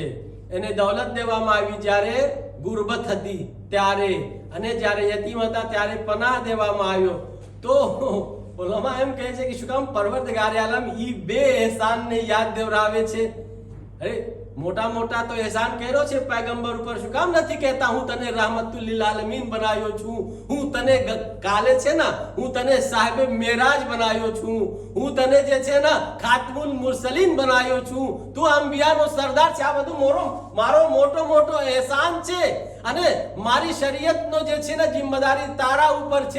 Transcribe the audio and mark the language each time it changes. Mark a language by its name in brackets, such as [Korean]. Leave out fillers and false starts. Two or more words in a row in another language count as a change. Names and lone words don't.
[Gujarati] એને દૌલત દેવામાં આવી જ્યારે ગુરબત હતી ત્યારે, અને જ્યારે યતીમ હતા ત્યારે પનાહ દેવામાં આવ્યો. તો ઉલમા એમ કહે છે કે શું કામ પરવરદગારે આલમ ઈ બે એહસાનને યાદ દેવરાવે છે? અરે મોટા મોટા તો એહસાન કર્યો છે પૈગંબર ઉપર, શું કામ નથી કહેતા હું તને [Arabic] رحمة للعالمين [Gujarati] બનાવ્યો છું, હું તને કાલે છે ને હું તને સાહેબે મેરાજ બનાવ્યો છું, હું તને જે છે ને [Arabic] خاتم المرسلين [Gujarati] બનાવ્યો છું, તું અંબિયાનો સરદાર છે. આ બધું મારો મોટો મોટો એહસાન છે અને મારી શરીયતનો જે છે ને જિમ્મેદારી તારા ઉપર છે.